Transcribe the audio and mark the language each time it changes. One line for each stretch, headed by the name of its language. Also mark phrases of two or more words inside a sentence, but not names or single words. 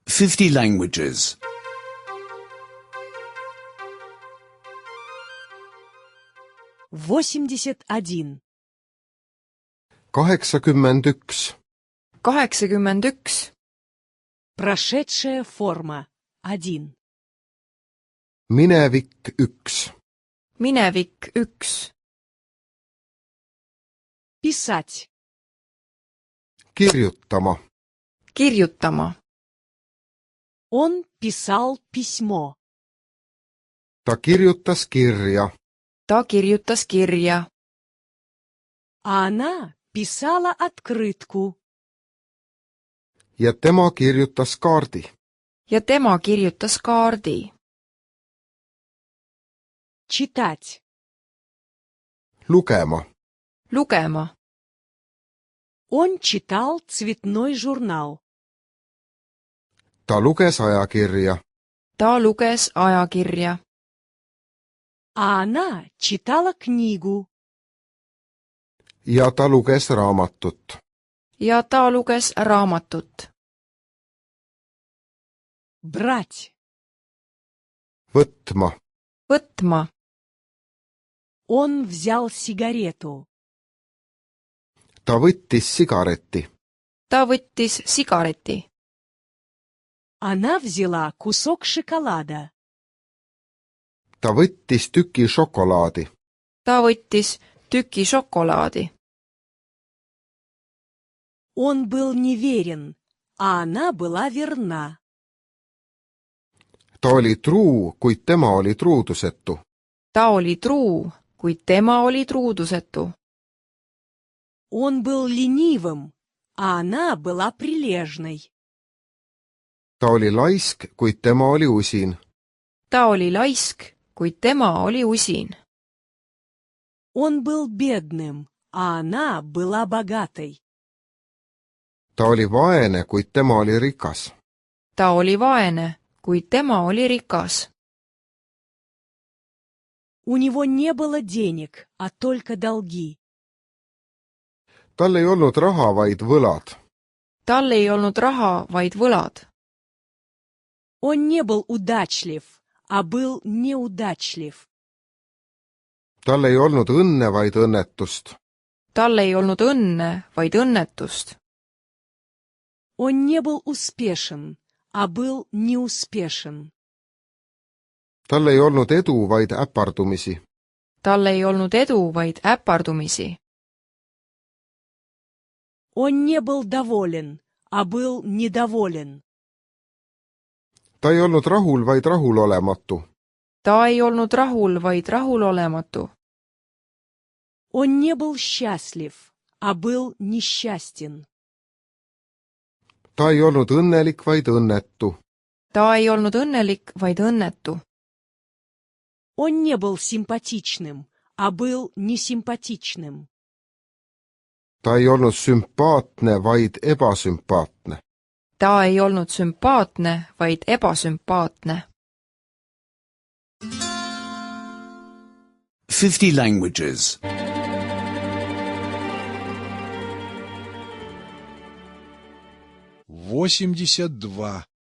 English: 50 languages. 81. 81. 81.
Russian: Прошедшая форма. 1.
Estonian: Minevik 1. Minevik 1.
Russian: Писать.
Estonian: Kirjutama. Kirjutama.
Russian: Он писал письмо.
Estonian: Ta kirjutas kirja. Ta kirjutas kirja.
Russian: А она писала открытку.
Estonian: Ja tema kirjutas kaardi. Ja tema kirjutas kaardi.
Russian: Читать.
Estonian: Lugema. Lugema.
Russian: Он читал цветной журнал.
Estonian: Ta luges ajakirja. Ta luges ajakirja.
Russian: А она читала книгу.
Estonian: Ja ta luges raamatut. Ja ta luges raamatut.
Russian: Брать.
Estonian: Võtma. Võtma.
Russian: Он взял сигарету.
Estonian: Ta võttis sigareti. Ta võttis sigareti.
Russian: Она взяла кусок шоколада.
Estonian: Ta võttis tüki šokolaadi. Ta võttis tüki šokolaadi.
Russian: Он был неверен, а она была верна.
Estonian: Ta oli truu, kuid tema oli truudusetu. Ta oli truu, kuid tema oli truudusetu.
Russian: Он был ленивым, а она была прилежной.
Estonian: Ta oli laisk, kuid tema oli usin. Ta oli laisk, kuid tema oli usin.
Russian: Он был бедным, а она была богатой.
Estonian: Ta oli vaene, kuid tema oli rikas. Ta oli vaene, kuid tema oli rikas.
Russian: У него не было денег, а только долги.
Estonian: Tal ei olnud raha, vaid võlad. Tal ei olnud raha, vaid võlad.
Russian: Он не был удачлив, а был неудачлив.
Estonian: Tal ei olnud õnne, vaid õnnetust. Tal ei olnud õnne, vaid õnnetust.
Russian: Он не был успешен, а был неуспешен.
Estonian: Tal ei olnud edu, vaid äpardumisi. Tal ei olnud edu, vaid äpardumisi.
Russian: Он не был доволен, а был недоволен.
Estonian: Ta ei olnud rahul, vaid rahulolematu. Ta ei olnud rahul, vaid rahulolematu.
Russian: Он не был счастлив, а был несчастен.
Estonian: Ta ei olnud õnnelik, vaid õnnetu. Ta ei olnud õnnelik, vaid õnnetu.
Russian: Он не был симпатичным, а был несимпатичным.
Estonian: Ta ei olnud sümpaatne, vaid ebasümpaatne. Ta ei olnud sümpaatne, vaid ebasümpaatne.
English: 50 languages. 82.